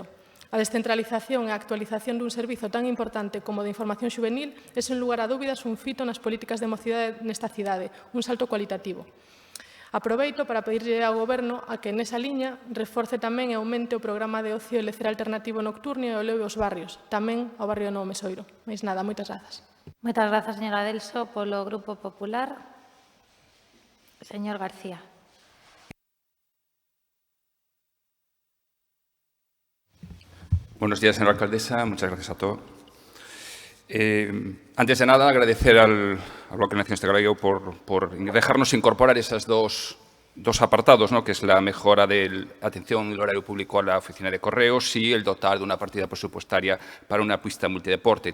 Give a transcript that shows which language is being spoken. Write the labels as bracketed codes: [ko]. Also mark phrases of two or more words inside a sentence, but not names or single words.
[gl] A descentralización e a actualización dun servizo tan importante como de información xuvenil é, sen lugar a dúbidas, un fito nas políticas de mocidade nesta cidade, un salto cualitativo. Aproveito para pedirlle ao Goberno a que nesa liña reforce tamén e aumente o programa de ocio e lecer alternativo nocturno e o leve aos barrios, tamén ao barrio de Novo Mesoiro. Mais nada, moitas grazas. Moitas grazas, señora Delso. Polo Grupo Popular, señor García. [es] Buenos días, señora alcaldesa. Muchas gracias a todos. Antes de nada, agradecer al Bloque Nacionalista Galego por dejarnos incorporar esos dos apartados, ¿no?, que es la mejora de la atención del horario público a la oficina de correos y el dotar de una partida presupuestaria para una pista multideporte.